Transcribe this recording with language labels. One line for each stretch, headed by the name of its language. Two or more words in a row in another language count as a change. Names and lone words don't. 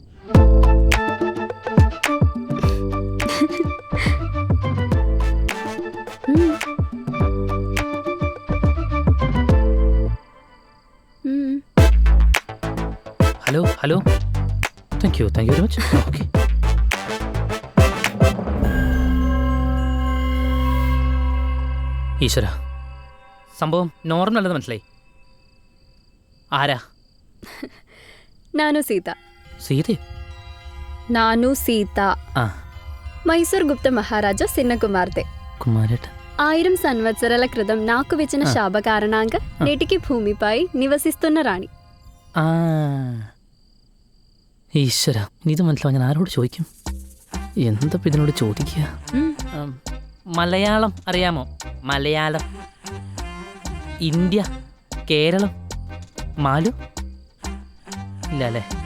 English: Hello hello, thank you very much. Okay.
Malayalam: ഈശ്വര, സംഭവം നോർമൽ അല്ലെന്ന് മനസ്സിലായി. ആരാ?
Kannada: ನಾನು ಸೀತಾ.
Malayalam: സീതയോ?
Kannada: ನಾನು ಸೀತಾ. ఆ,
Telugu: మైసూర్ గుప్త మహారాజా చిన్న కుమార్తె. కుమారేట. 1000 సంవత్సరాల క్రితం నాకు విచ్చిన శాప కారణంగా నేటికి భూమిపై నివసిస్తున్న రాణి.
Malayalam: ആ, ഈശ്വര, ഇനി ഇത് മനസ്സിലാവും. ഞാൻ ആരോട് ചോദിക്കും? എന്താ ഇതിനോട് ചോദിക്കുക? മലയാളം അറിയാമോ? മലയാളം, ഇന്ത്യ, കേരളം, മാലു ഇല്ല അല്ലേ?